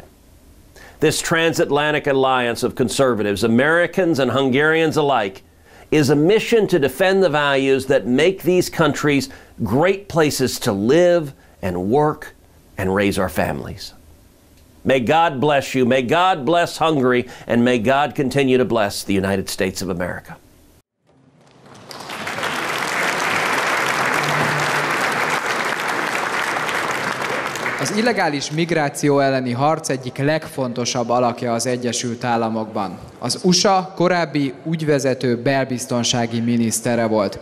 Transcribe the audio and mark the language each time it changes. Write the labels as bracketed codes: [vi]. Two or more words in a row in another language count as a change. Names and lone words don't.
[en] This transatlantic alliance of conservatives, Americans and Hungarians alike, is a mission to defend the values that make these countries great places to live and work and raise our families. May God bless you, may God bless Hungary, and may God continue to bless the United States of America. [hu] Az illegális migráció elleni harc egyik legfontosabb alakja az Egyesült Államokban. Az USA korábbi ügyvezető belbiztonsági minisztere volt.